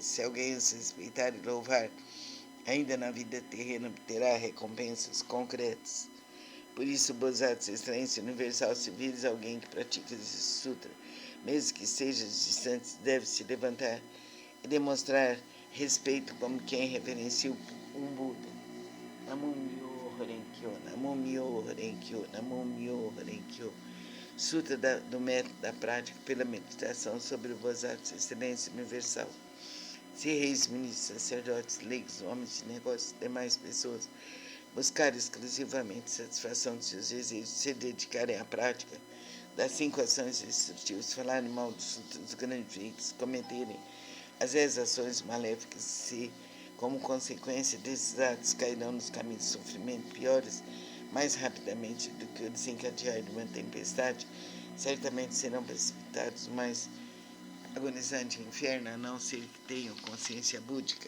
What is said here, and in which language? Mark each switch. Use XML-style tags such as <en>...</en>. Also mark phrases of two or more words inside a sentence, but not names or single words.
<pt>Se alguém os respeitar e louvar, ainda na vida terrena obterá recompensas concretas. Por isso, o Bodhisattva Excelência Universal se vira alguém que pratica esse sutra, mesmo que seja distante, deve se levantar e demonstrar respeito como quem reverencia um Buda.</pt> <ja>南無妙法蓮華経、南無妙法蓮華経、南無妙法蓮華経.</ja> <pt>Sutra do método da prática pela meditação sobre o Bodhisattva Excelência Universal. Se reis, ministros, sacerdotes, leigos, homens de negócios e demais pessoas buscarem exclusivamente satisfação de seus desejos, se dedicarem à prática das 5 ações destrutivas, falarem mal dos grandes veículos, cometerem as 10 ações maléficas, se, como consequência desses atos, cairão nos caminhos de sofrimento piores mais rapidamente do que o desencadear de uma tempestade, certamente serão precipitados no mais agonizante inferno, a não ser que tenham consciência búdica.</pt>